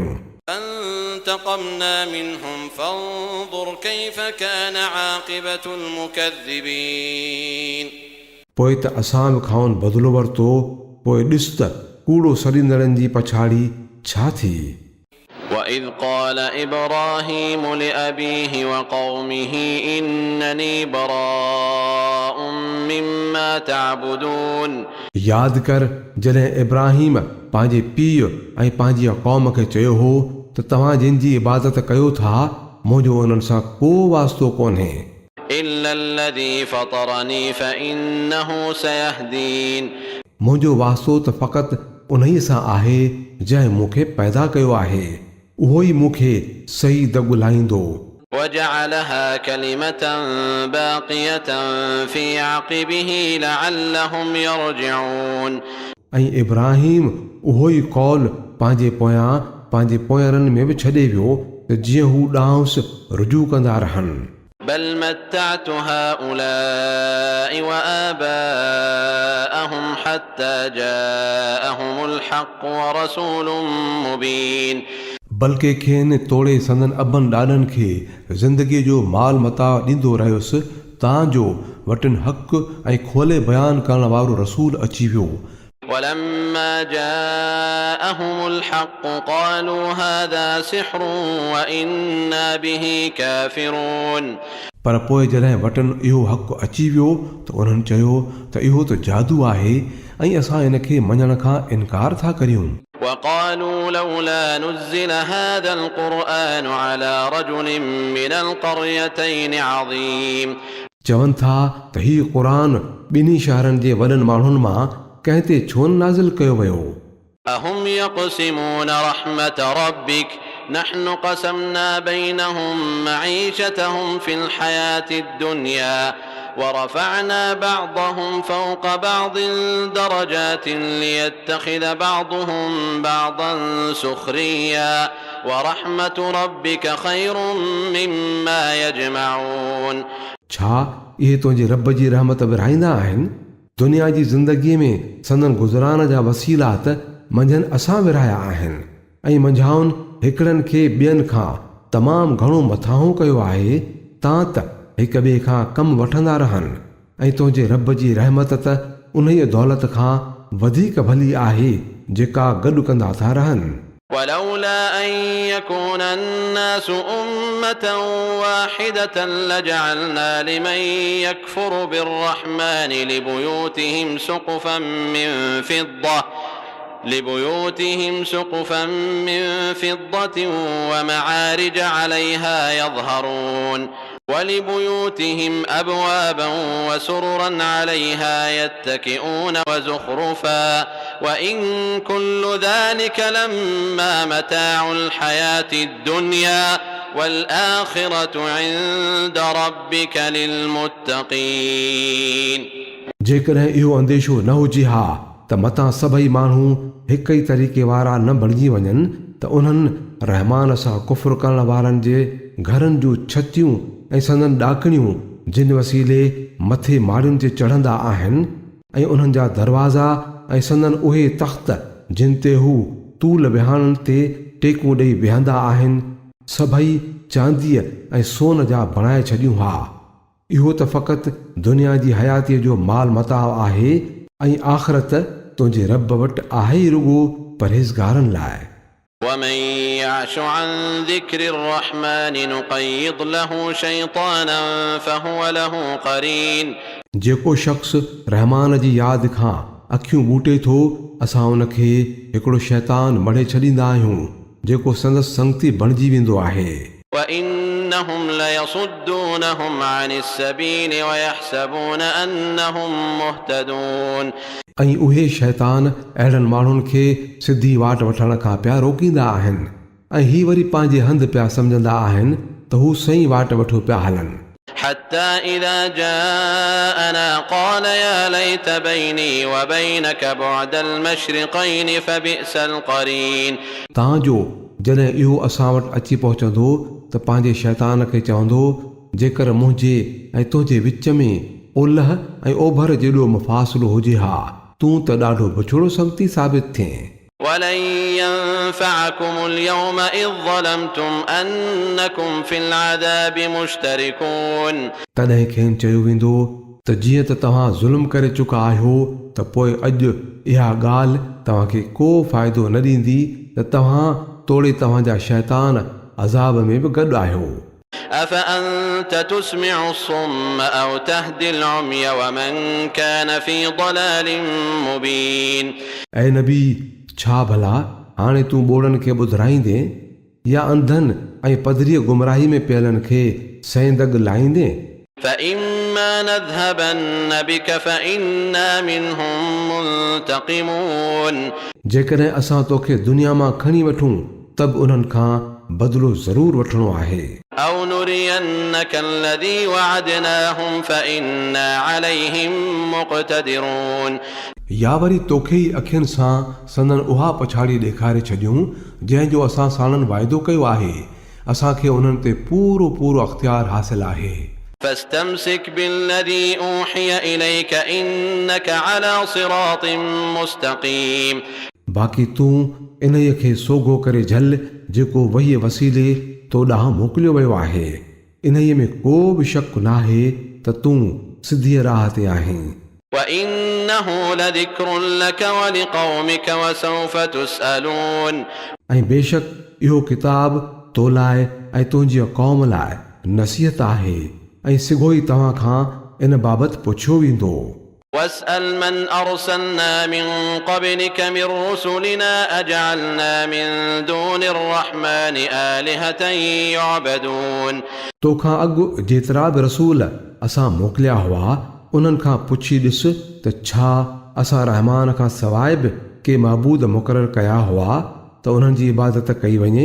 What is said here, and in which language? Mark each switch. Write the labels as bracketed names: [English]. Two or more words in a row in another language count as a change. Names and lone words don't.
[Arabic] فانتقمنا منهم فانظر كيف كان عاقبة المكذبين [Sindhi] पोइ त असां बि खां बदिलो वरितो पोइ ॾिस त कूड़ो सड़ींदड़नि जी पछाड़ी छा थी [Arabic] وإذ قال إبراهيم لأبيه وقومه إنني براء مما تعبدون [Sindhi] यादि कर जॾहिं इब्राहिम पंहिंजे पीउ ऐं पंहिंजी क़ौम खे चयो हो त तव्हां जिन जी इबादत कयो था मुंहिंजो उन्हनि सां को वास्तो कोन्हे [Arabic] إلا الذي فطرني فإنه سيهدين [Sindhi] मुंहिंजो वास्तो त फ़क़ति उन ई सां आहे जंहिं मूंखे पैदा कयो आहे उहो ई मूंखे सही दॻुलाईंदो [Arabic] وجعلها كلمة باقية في عقبه لعلهم يرجعون [Sindhi] ऐं इब्राहिम उहो ई कौल पंहिंजे पोयरनि में बि छॾे वियो त जीअं हू ॾांहुंसि रुजू कंदा रहनि [Arabic] بل متعت هؤلاء وآباءهم حتى جاءهم الحق ورسول مبين [Sindhi] बल्कि खेनि तोड़े संदन अबनि ॾाॾनि खे ज़िंदगीअ जो माल मता ॾींदो रहियुसि तांजो वटनि हक़ ऐं खोले बयानु करण वारो रसूल अची वियो [Arabic] ولما جاءهم الحق قالوا هذا سحر وإنا به كافرون [Sindhi] पर पोइ जॾहिं वटनि इहो हक़ अची वियो त उन्हनि चयो त इहो त जादू आहे ऐं असां इन खे मञण खां इनकार था करियूं [Arabic] وقالوا لولا نزل هذا القرآن على رجل من القريتين عظيم [Sindhi] चवनि था त हीउ क़ुरान ॿिन्ही शहरनि जे वॾनि माण्हुनि मां कंहिं ते छो नाज़िल कयो वियो [Arabic] أهم يقسمون رحمة ربك نحن قسمنا بينهم معيشتهم في الحياة الدنيا ورفعنا بعضهم فوق بعض درجات ليتخذ بعضهم بعضا سخريا ورحمة ربك خير مما يجمعون [Sindhi] छा इहे तुंहिंजे रब जी रहमत विरहाईंदा आहिनि दुनिया जी ज़िंदगीअ में संदन गुज़रान जा वसीलात मंझंदि असां विरहाया आहिनि ऐं मंझाउनि हिकिड़नि खे ॿियनि खां तमामु घणो मथां कयो आहे तां त हिक ॿिए खां कमु वठंदा रहनि ऐं तुंहिंजे रब जी रहमत त उन दौलत खां वधीक भली आहे जेका गॾु कंदा था रहनि [Arabic] ولولا أن يكون الناس أمة واحدة لجعلنا لمن يكفر بالرحمن لبيوتهم سقفا من فضة ومعارج عليها يظهرون ولبيوتهم أبوابا وسررا عليها يتكئون وزخرفا وإن كل ذلك لما متاع الحياة الدنيا والآخرة عند ربك للمتقين [Sindhi] जेकॾहिं इहो अंदेशो न हुजे हा त मतां सभई माण्हू हिक ई तरीक़े वारा न बणिजी वञनि त उन्हनि रहमान सां कुफ़्र करण वारनि जे घरनि जूं छतियूं ऐं संदन ॾाकणियूं जिन वसीले मथे माड़ियुनि ते चढ़ंदा आहिनि ऐं उन्हनि जा दरवाज़ा ऐं संदन उहे तख़्त जिन ते हू तूल विहाणनि ते टेकूं ॾेई विहंदा आहिनि सभई चांदीअ ऐं सोन जा बणाए छॾियूं हा इहो त फ़क़ति दुनिया जी हयातीअ जो माल मताउ आहे ऐं आख़िरत तुंहिंजे रब वटि आहे ई रुॻो परहेज़गारनि लाइ [Arabic] ومن يعش عن ذكر الرحمن نقيض له شيطانا فهو له قرين [Sindhi] जेको शख़्स रहमान जी यादि खां अखियूं ॿूटे थो असां उनखे हिकिड़ो शैतान मढ़े छॾींदा आहियूं जेको संदसि संगती बणिजी वेंदो आहे [Arabic] وإنهم ليصدونهم عن السبيل ويحسبون أنهم مهتدون [Sindhi] ऐं उहे शैतान अहिड़नि माण्हुनि खे सिधी वाट वठण खां पिया रोकींदा आहिनि ऐं ही वरी पंहिंजे हंधि पिया सम्झंदा आहिनि त हू सही वाट वठो पिया हलनि [Arabic] حتى إذا جاءنا قال يا ليت بيني وبينك بعد المشرقين فبئس القرين [Sindhi] तव्हांजो जॾहिं इहो असां वटि अची पहुचंदो त पंहिंजे शैतान खे चवंदो जेकर मुंहिंजे ऐं तुंहिंजे विच में ओलह ऐं ओभर जेॾो मुफ़ासिलो हुजे हा तूं त ॾाढो बछड़ो संगती साबित थिए [Arabic] ولن ينفعكم اليوم إذ ظلمتم أنكم في العذاب مشتركون [Sindhi] तॾहिं खेनि चयो वेंदो त जीअं त तव्हां ज़ुल्म करे चुका आहियो त पोइ अॼु इहा ॻाल्हि तव्हांखे को फ़ाइदो न ॾींदी त तव्हां तोड़े तव्हांजा शैतान अज़ाब में बि गॾु आहियो [Arabic] أفأنت تسمع الصم أو تهدي العمي ومن كان في ضلال مبين [Sindhi] ऐं नबी छा भला हाणे तूं ॿोड़नि खे ॿुधाईंदे या अंधनि ऐं पधरीअ गुमराही में पियलनि खे सैंदग लाहींदे [Arabic] فإما نذهبن بك فإنا منهم منتقمون [Sindhi] जेकॾहिं असां तोखे दुनिया मां खणी वठूं त बि उन्हनि खां बदिलो ज़रूरु वठिणो आहे [Arabic] أو نرينك الذي وعدناهم فإنا عليهم مقتدرون [Sindhi] या वरी तोखे ई अखियुनि सां संदन उहा पछाड़ी ॾेखारे छॾियूं जंहिंजो असां साणनि वाइदो कयो आहे असांखे उन्हनि ते पूरो पूरो अख़्तियार हासिल आहे [Arabic] فاستمسك بالذي أوحي إليك إنك على صراط مستقيم [Sindhi] बाक़ी तूं इन्हीअ खे सोघो करे झल जेको वही वसीले तो ॾांहुं मोकिलियो वियो आहे इन्हीअ में को बि शक नाहे त तूं सिधीअ राह ते आहीं [Arabic] وإنه لذكر لك ولقومك وسوف تسألون [Sindhi] ऐं बेशक इहो किताब तो लाइ ऐं तुंहिंजी क़ौम लाइ नसीहत आहे ऐं सिघो ई तव्हां खां इन बाबति पुछियो वेंदो [Arabic] واسأل من أرسلنا من قبلك من رسلنا أجعلنا من دون الرحمن آلهة يعبدون [Sindhi] तोखां अॻु जेतिरा बि रसूल असां मोकिलिया हुआ उन्हनि खां पुछी ॾिस त छा असां रहमान खां सवाइ बि के महबूद मुक़ररु कया हुआ त उन्हनि जी इबादत कई वञे